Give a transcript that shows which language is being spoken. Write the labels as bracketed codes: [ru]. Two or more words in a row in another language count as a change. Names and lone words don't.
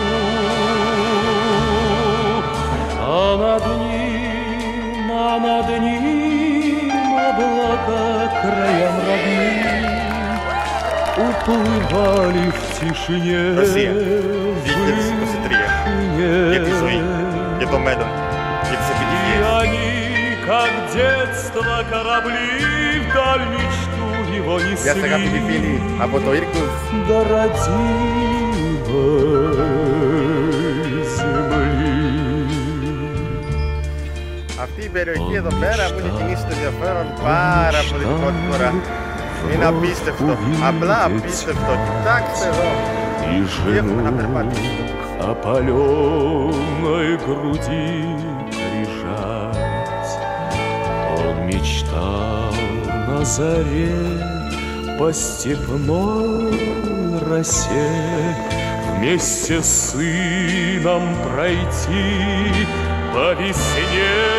[ru] А над ним облака краям родным уплывали в тишине. [el] Ρωσία, 2023. Για τη ζωή, για το μέλλον, για τις επιτυχίες. [ru] И они, как детство, корабли вдаль мечту его несли. [el] Γεια σας αγαπητοί φίλοι από το Ήρκουτ. [ru] До родимой земли. [el] Αυτή η περιοχή εδώ πέρα που έχει κινήσει το ενδιαφέρον πάρα πολύ πρώτη φορά. Είναι απίστευτο, απλά απίστευτο. Κοιτάξτε εδώ, τι έχουμε να περπατήσουμε. [ru] Опаленной груди прижать. Он мечтал на заре по степной росе вместе с сыном пройти по весне.